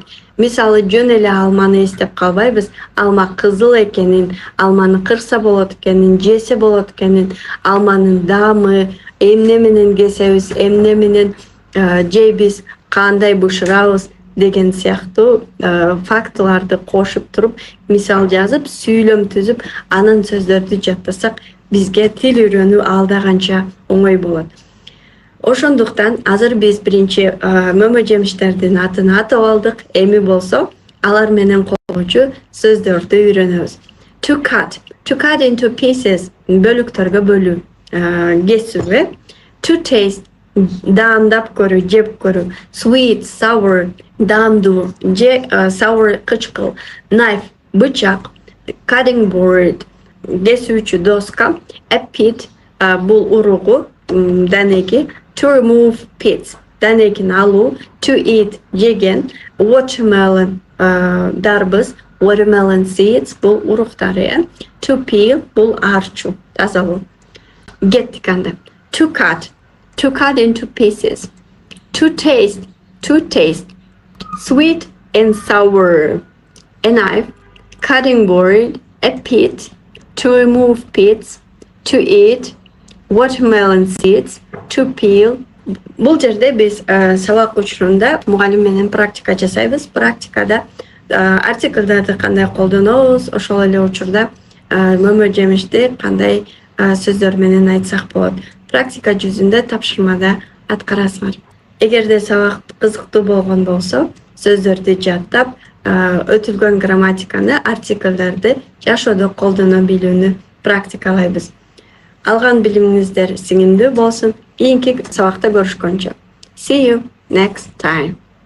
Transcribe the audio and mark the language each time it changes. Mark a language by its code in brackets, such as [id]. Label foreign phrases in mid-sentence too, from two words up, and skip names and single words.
[ky] Мисалы, жөн эле алманы эстеп калбайбыз. Алма кызыл экенин, алманы кырса болот экенин, жесе болот экенин, алманын даамы, эмне менен кесебиз, эмне менен жейбиз, кандай бышырабыз деген сыяктуу фактыларды кошуп туруп, мисал жазып, сүйлөм түзүп, анын сөздөрдү жаттасак, бизге тил үйрөнүү алда канча оңой болот. Ошондуктан азыр биз биринчи мөмө жемиштердин атын атап алдык. Эми болсо алар менен колдонуучу сөздөрдү үйрөнөбүз. [en] To cut into pieces, [ky] бөлүктөргө бөлүү, кесүү. [en] To taste, [ky] даамдап көрүү, жеп көрүү. [en] Sweet, sour, [ky] даамдуу, же sour кычкыл. [en] Knife, бычак. Cutting board, [ky] кесүүчү доска. [en] A pit, [ky] бул уругу, данеги. [en] To remove pits, [ky] данегин алуу. [en] To eat, жеген. Watermelon, дарбыз. Watermelon seeds, [ky] бул уруктары. [en] To peel, [ky] бул арчу, тазалоо. Кеттик анда. [en] To cut into pieces. To taste, sweet and sour. A knife, cutting board, a pit. To remove pits. To eat, watermelon seeds. To peel. [ky] Бул жерде биз сабак учурунда мугалим менен практика жасайбыз. Практикада артиклдарды кандай колдонобуз, ошол эле учурда мөмө жемишти кандай сөздөр менен айтсак болот. Практика жүзүндө тапшырмада аткарасыңар. Эгерде сабак кызыктуу болгон болсо, сөздөрдү жаттап, өтүлгөн грамматиканы, артиклдарды жашоодо колдоно билүүнү практикалайбыз. Алган билимиңиздер сиңимдүү болсун. Кийинки сабакта көрүшкөнчө. [en] See you next time.